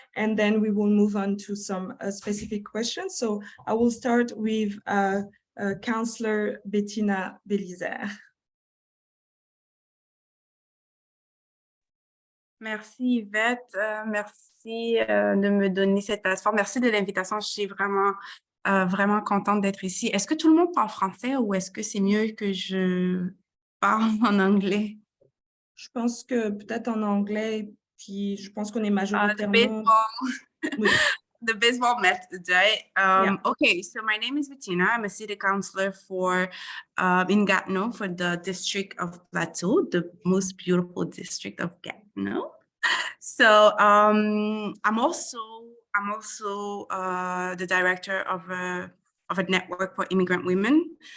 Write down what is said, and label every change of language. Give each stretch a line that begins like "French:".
English: And then we will move on to some specific questions. So I will start with Councillor Bettina Belizer.
French: Merci Yvette, merci de me donner cette plateforme, merci de l'invitation, je suis vraiment contente d'être ici. Est-ce que tout le monde parle français ou est-ce que c'est mieux que je parle en anglais? Je pense que peut-être en anglais, puis je pense qu'on est majoritairement...
English: The baseball method, right? Yeah. Okay, so my name is Bettina. I'm a city councillor in Gatineau for the district of Plateau, the most beautiful district of Gatineau. So I'm also the director of a network for immigrant women.